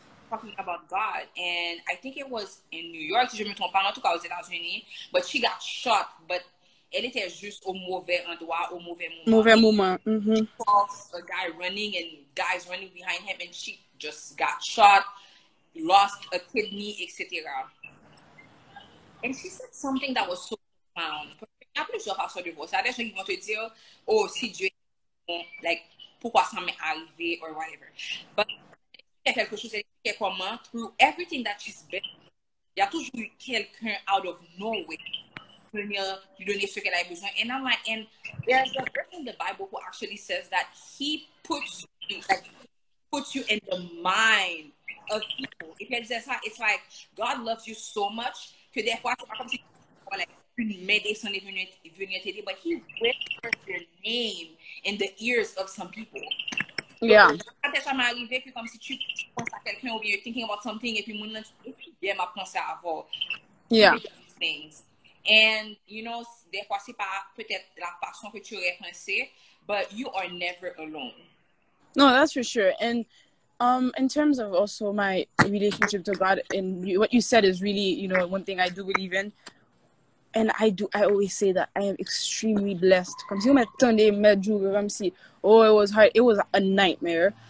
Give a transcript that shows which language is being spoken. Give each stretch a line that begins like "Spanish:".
English: Talking about God, and I think it was in New York,
French: si je me trompe pas, en tout cas aux États-Unis,
English: but she got shot, but
French: elle était juste au mauvais endroit, au mauvais moment. Mauvais moment.
English: A guy running and guys running behind him, and she just got shot, lost a kidney, etc. And she said something that was so profound.
French: Il y a plusieurs façons de voir ça. Des gens qui vont te dire, oh, si Dieu est bon, like, pourquoi ça m'est arrivé,
English: or whatever.
French: But il y a quelque chose, elle dit comment,
English: through everything that she's been,
French: il y a toujours eu quelqu'un
English: out of nowhere
French: venir lui donner ce qu'elle a besoin.
English: And I'm like, and there's a verse in the Bible who actually says that he puts you in the mind of people. If
French: elle disait ça,
English: it's like God loves you so much
French: que des fois, c'est pas comme si une main descendait venir t'aider,
English: but he whispers your name in the ears of some people. Yeah.
French: Quand ça m'est arrivé que comme si tu penses à quelqu'un ou bien
English: you're thinking about something
French: et puis mon bien m'a pensé avant.
English: Yeah. Things.
French: And, des fois, c'est pas peut-être la façon que tu aurais pensé,
English: but you are never alone. No, that's for sure. And in terms of also my relationship to God, and what you said is really, one thing I do believe in. And I always say that I am extremely blessed.
French: Comme si on m'attendait, comme si,
English: oh, it was hard. It was a nightmare.